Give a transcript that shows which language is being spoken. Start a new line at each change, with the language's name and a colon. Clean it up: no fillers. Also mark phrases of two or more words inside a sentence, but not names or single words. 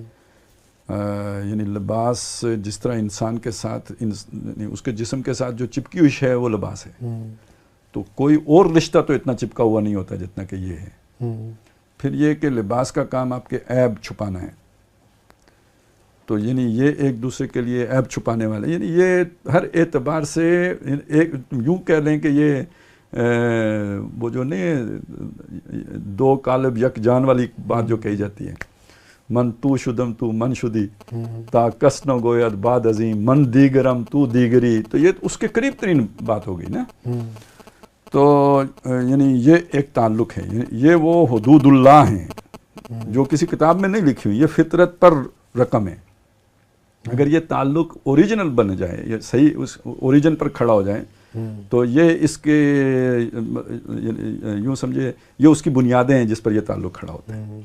Urdu: یعنی لباس جس طرح انسان کے ساتھ اس کے جسم کے ساتھ جو چپکی ہوئی ہے وہ لباس ہے, تو کوئی اور رشتہ تو اتنا چپکا ہوا نہیں ہوتا جتنا کہ یہ ہے. پھر یہ کہ لباس کا کام آپ کے عیب چھپانا ہے, تو یعنی یہ ایک دوسرے کے لیے عیب چھپانے والے, یعنی یہ ہر اعتبار سے ایک یوں کہہ لیں کہ یہ وہ جو نہیں 2 قالب یک جان والی بات جو کہی جاتی ہے,
Persian: من تو شدم تو من شدی تا کس نہ گوید بعد عظیم من دیگرم تو دیگری,
Urdu: تو یہ اس کے قریب ترین بات ہو گئی نا. تو یعنی یہ ایک تعلق ہے, یہ وہ حدود اللہ ہیں جو کسی کتاب میں نہیں لکھی ہوئی, یہ فطرت پر رقم ہے. اگر یہ تعلق اوریجنل بن جائے, یہ صحیح اس اوریجن پر کھڑا ہو جائے, تو یہ اس کے یوں سمجھے یہ اس کی بنیادیں ہیں جس پر یہ تعلق کھڑا ہوتا ہے.